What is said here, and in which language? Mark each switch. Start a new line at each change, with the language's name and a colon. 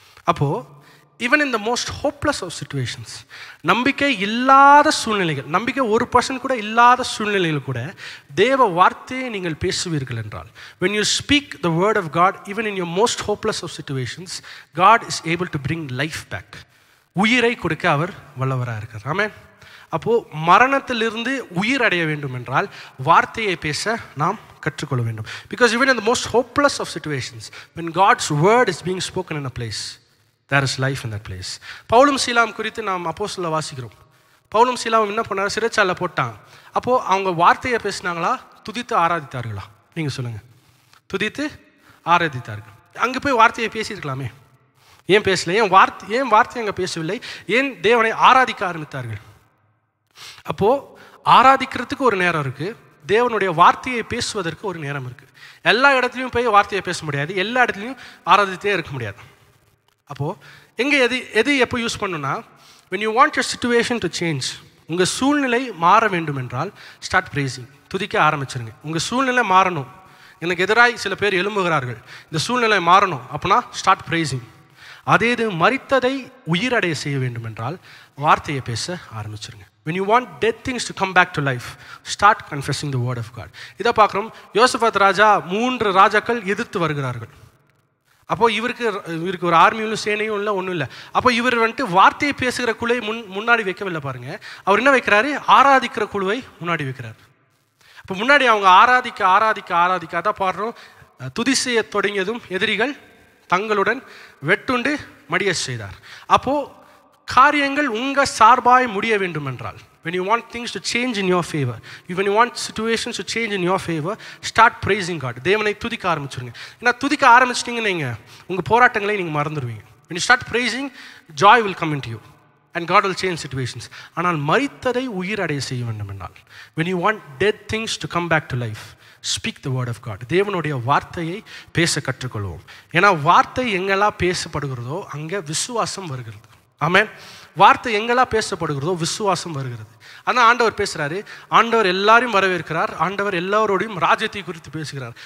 English: அப்போது even in the most hopeless of situations,
Tamil: நம்பிக்கை இல்லாத சூழ்நிலைகள், நம்பிக்கை 1% கூட இல்லாத சூழ்நிலைகள் கூட தேவ வார்த்தையை நீங்கள் பேசுவீர்கள் என்றால்,
English: when you speak the word of God, even in your most hopeless of situations, God is able to bring life back.
Tamil: உயிரை கொடுக்க அவர் வல்லவராக இருக்கார். ஆமென். அப்போது மரணத்திலிருந்து உயிர் அடைய வேண்டும் என்றால் வார்த்தையை பேச நாம் கற்றுக்கொள்ள வேண்டும்.
English: Because even in the most hopeless of situations, when God's word is being spoken in a place, there is life in that place.
Tamil: பவுலும் சீலாம் குறித்து நாம் அப்போஸ்தலர்ல வாசிக்கிறோம். பவுலும் சீலாம் என்ன பண்ணார், சிறைச்சாலையில் போட்டாங்க. அப்போது அவங்க வார்த்தையை பேசினாங்களா, துதித்து ஆராதித்தார்களா? நீங்கள் சொல்லுங்கள். துதித்து ஆராதித்தார்கள். அங்கே போய் வார்த்தையை பேசியிருக்கலாமே, ஏன் பேசல? ஏன் வார்த்தை அங்கே பேசவில்லை? ஏன் தேவனை ஆராதிக்க ஆரம்பித்தார்கள்? அப்போது ஆராதிக்கிறதுக்கு ஒரு நேரம் இருக்குது, தேவனுடைய வார்த்தையை பேசுவதற்கு ஒரு நேரம் இருக்குது. எல்லா இடத்துலையும் போய் வார்த்தையை பேச முடியாது, எல்லா இடத்துலையும் ஆராதித்தே இருக்க முடியாது. அப்போது எங்கே எது எப்போ யூஸ் பண்ணணும்னா,
English: when you want your situation to change,
Tamil: உங்கள் சூழ்நிலை மாற வேண்டும் என்றால்
English: start praising,
Tamil: துதிக்க ஆரம்பிச்சிருங்க. உங்கள் சூழ்நிலை மாறணும். எனக்கு எதிராக சில பேர் எழும்புகிறார்கள், இந்த சூழ்நிலை மாறணும் அப்படின்னா
English: Start praising.
Tamil: அதே இது மரித்ததை உயிரடைய செய்ய வேண்டும் என்றால் வார்த்தையை பேச ஆரம்பிச்சிருங்க.
English: When you want dead things to come back to life, start confessing the word of God.
Tamil: இதை பார்க்குறோம். யோசபாத் ராஜா 3 ராஜாக்கள் எதிர்த்து வருகிறார்கள். அப்போது இவருக்கு ஒரு ஆர்மியும் சேனையும் இல்லை, ஒன்றும் இல்லை. அப்போ இவர் வந்துட்டு வார்த்தையை பேசுகிற குழுவை முன்னாடி வைக்கவில்லை பாருங்கள். அவர் என்ன வைக்கிறாரு, ஆராதிக்கிற குழுவை முன்னாடி வைக்கிறார். இப்போ முன்னாடி அவங்க ஆராதிக்க அதான் பாடுறோம், துதி செய்ய தொடங்கியதும் எதிரிகள் தங்களுடன் வெட்டுண்டு மடிய செய்தார். அப்போது காரியங்கள் உங்கள் சார்பாய் முடிய வேண்டும் என்றால்,
English: when you want things to change in your favor, when you want situations to change in your favor, start praising God.
Tamil: தேவனை துதிக்க ஆரம்பிச்சிருங்க. ஏன்னா துதிக்க ஆரம்பிச்சிட்டிங்கன்னு நீங்கள் உங்கள் போராட்டங்களை நீங்கள் மறந்துடுவீங்க.
English: When you start praising, joy will come into you. And God will change situations.
Tamil: ஆனால் மரித்ததை உயிரடைய செய்ய வேண்டும் என்றால்,
English: when you want dead things to come back to life, speak the word of God.
Tamil: தேவனுடைய வார்த்தையை பேச கற்றுக்கொள்வோம். ஏன்னா வார்த்தை எங்கெல்லாம் பேசப்படுகிறதோ அங்கே விசுவாசம் வருகிறது. ஆமென். வார்த்தை எங்கெல்லாம் பேசப்படுகிறதோ விசுவாசம் வருகிறது. ஆனால் ஆண்டவர் பேசுகிறாரு, ஆண்டவர் எல்லாரையும் வரவேற்கிறார், ஆண்டவர் எல்லாரோடையும் ராஜ்யத்தை குறித்து பேசுகிறார்.